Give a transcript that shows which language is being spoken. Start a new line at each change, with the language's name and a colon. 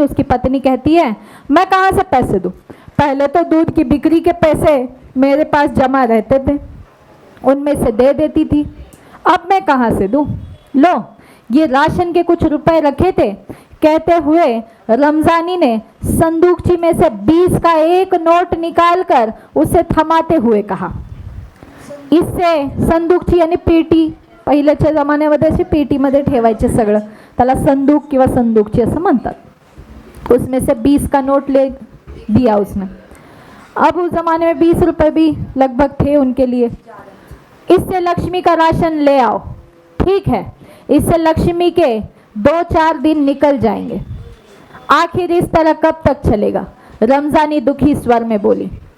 Hindi: उसकी पत्नी कहती है, मैं कहाँ से पैसे दूं? पहले तो दूध की बिक्री के पैसे मेरे पास जमा रहते थे, उनमें से दे देती थी, अब मैं कहाँ से दूं? लो, ये राशन के कुछ रुपए रखे थे। कहते हुए रमजानी ने संदूकची में से 20 का एक नोट निकालकर उसे थमाते हुए कहा। इससे संदूकची यानी पेटी,
Marathi: पहिल्याच्या जमान्यामध्ये अशी पेटीमध्ये ठेवायचे सगळं, त्याला संदूक किंवा संदूकची असं म्हणतात।
Hindi: उसमें से 20 का नोट ले दिया उसने। अब उस जमाने में 20 रुपए भी लगभग थे उनके लिए। इससे लक्ष्मी का राशन ले आओ। ठीक है, इससे लक्ष्मी के 2-4 दिन निकल जाएंगे। आखिर इस तरह कब तक चलेगा? रमजानी दुखी स्वर में बोली।